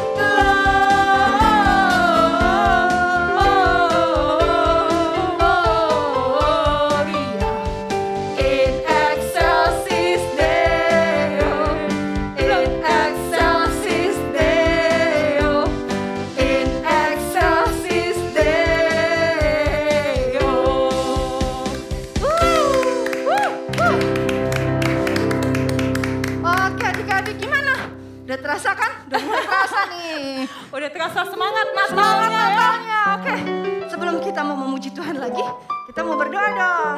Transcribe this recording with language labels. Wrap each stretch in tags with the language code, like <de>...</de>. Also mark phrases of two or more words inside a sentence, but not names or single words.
<la>Gloria in excelsis Deo. In excelsis Deo. In excelsis Deo.</la> <id>Oke adik-adik gimana? Udah terasa kan? Udah mulai terasa nih. Udah terasa semangat Semangat Natalnya ya. Natalnya. Oke, sebelum kita mau memuji Tuhan lagi, kita mau berdoa dong.</id>